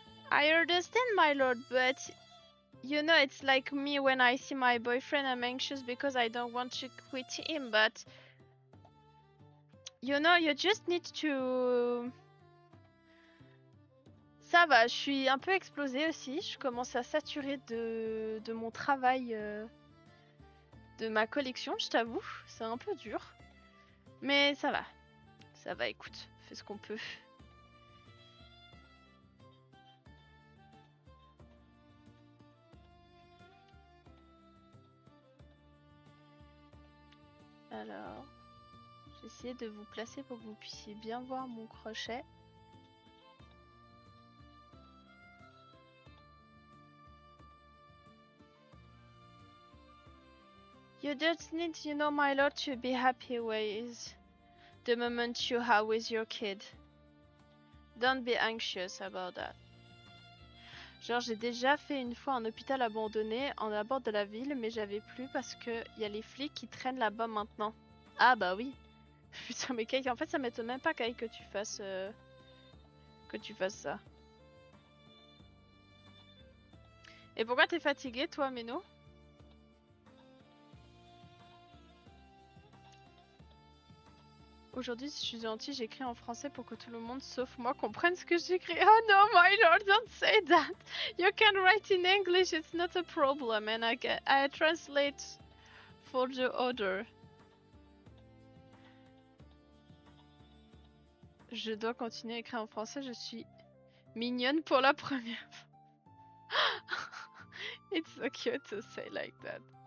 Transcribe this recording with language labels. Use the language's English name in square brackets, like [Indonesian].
[English] I understand, my lord, but you know it's like me when I see my boyfriend. I'm anxious because I don't want to quit him, but you know, you just need to... [French] Ça va, je suis un peu explosée aussi. Je commence à saturer de mon travail, de ma collection, je t'avoue. C'est un peu dur. Mais ça va. Ça va, écoute, fais ce qu'on peut. Alors, j'ai essayé de vous placer pour que vous puissiez bien voir mon crochet. [English] You just need, you know, my lord, to be happy with the moment you have with your kid. Don't be anxious about that. [French] Genre, j'ai déjà fait une fois un hôpital abandonné en abord de la ville, mais j'avais plus parce que y a les flics qui traînent là-bas maintenant. Ah bah oui. Putain, mais Kay, en fait, ça m'étonne même pas, Kay, que tu fasses ça. Et pourquoi t'es fatigué, toi, Méno? Aujourd'hui, si je suis gentille, j'écris en français pour que tout le monde, sauf moi, comprenne ce que j'écris. [English] Oh no, my lord, don't say that. You can write in English, it's not a problem, and I translate for the other. [French] Je dois continuer à écrire en français, je suis mignonne pour la première fois. [English] It's so cute to say like that.